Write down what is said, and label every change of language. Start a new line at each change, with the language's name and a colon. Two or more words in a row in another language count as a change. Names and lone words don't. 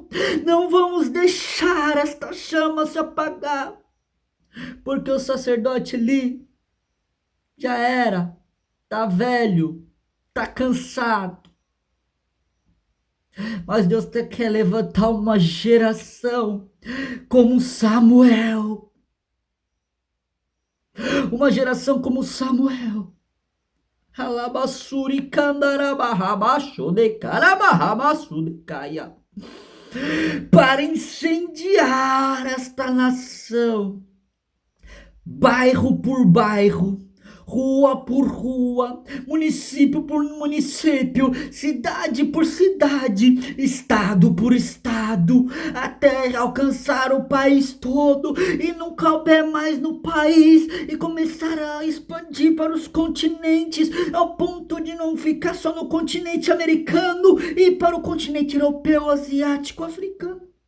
Portuguese: Não vamos deixar esta chama se apagar, porque o sacerdote ali já era, tá velho, tá cansado. Mas Deus quer levantar uma geração como Samuel, Uma geração como Samuel. Alabassuri candarabarrabaxo de carabarrabaço de caia. Para incendiar esta nação, bairro por bairro, rua por rua, município por município, cidade por cidade, estado por estado, até alcançar o país todo e não couber mais no país e começar a expandir para os continentes, ao ponto de não ficar só no continente americano e para o continente europeu, asiático, africano.